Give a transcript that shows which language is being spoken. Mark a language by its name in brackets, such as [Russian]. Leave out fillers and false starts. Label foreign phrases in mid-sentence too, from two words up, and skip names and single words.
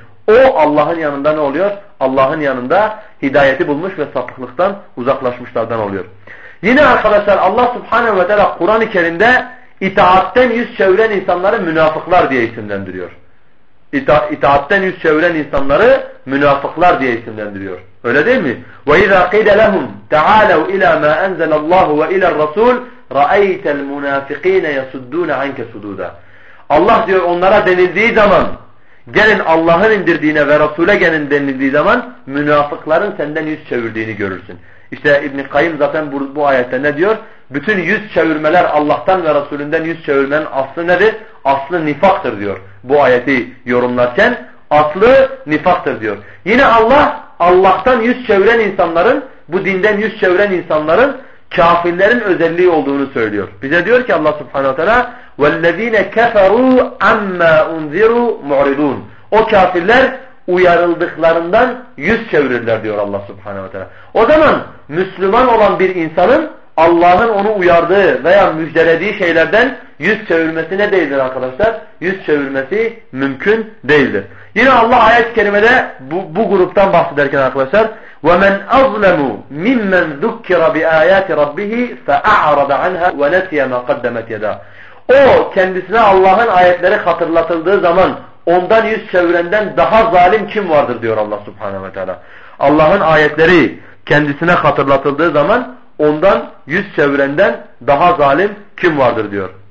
[Turkish] O Allah'ın yanında ne oluyor? Allah'ın yanında hidayeti bulmuş ve sapıklıktan uzaklaşmışlardan oluyor. Yine arkadaşlar Allah Subhanahu ve Teala Kur'an-ı Kerim'de itaatten yüz çeviren insanları münafıklar diye isimlendiriyor. İtaatten yüz çeviren insanları münafıklar diye isimlendiriyor. Öyle değil mi? [Arabic] وَاِذَا قِيلَ لَهُمْ تَعَالَوْا اِلَى مَا أَنْزَلَ اللّٰهُ وَاِلَى الرَّسُولِ رَأَيْتَ الْمُنَافِقِينَ يَسُدُّونَ عَنْكَ سُدُودًا [Turkish] Allah diyor onlara denildiği zaman gelin Allah'ın indirdiğine ve Resul'e gelin denildiği zaman münafıkların senden yüz çevirdiğini görürsün. İşte İbn-i Kayyım zaten bu ayette ne diyor? Bütün yüz çevirmeler Allah'tan ve Resulünden yüz çevirmenin aslı nedir? Aslı nifaktır diyor. Bu ayeti yorumlarken aslı nifaktır diyor. Yine Allah Allah'tan yüz çeviren insanların, bu dinden yüz çeviren insanların kafirlerin özelliği olduğunu söylüyor. Bize diyor ki Allah Subhanahu Teala [Arabic] وَالَّذ۪ينَ كَفَرُوا عَمَّا اُنْذِرُوا مُعْرِضُونَ. [Turkish] O kafirler uyarıldıklarından yüz çevirirler diyor Allah Subhanahu Teala. O zaman Müslüman olan bir insanın Allah'ın onu uyardığı veya müjdelediği şeylerden yüz çevirmesi ne değildir arkadaşlar? Yüz çevirmesi mümkün değildir. Yine Allah ayet-i kerimede bu gruptan bahsederken arkadaşlar [Arabic] وَمَنْ أَظْلَمُ مِمَّنْ ذُكِّرَ بِآيَاتِ رَبِّهِ فَأَعْرَضَ عَنْهَا وَنَسِيَ مَا قَدَّمَتْ يَدَاهُ. [Turkish] O kendisine Allah'ın ayetleri hatırlatıldığı zaman ondan yüz çevirenden daha zalim kim vardır diyor Allah Subhanahu ve Teala. Allah'ın ayetleri kendisine hatırlatıldığı zaman ondan yüz çevirenden daha zalim kim vardır diyor.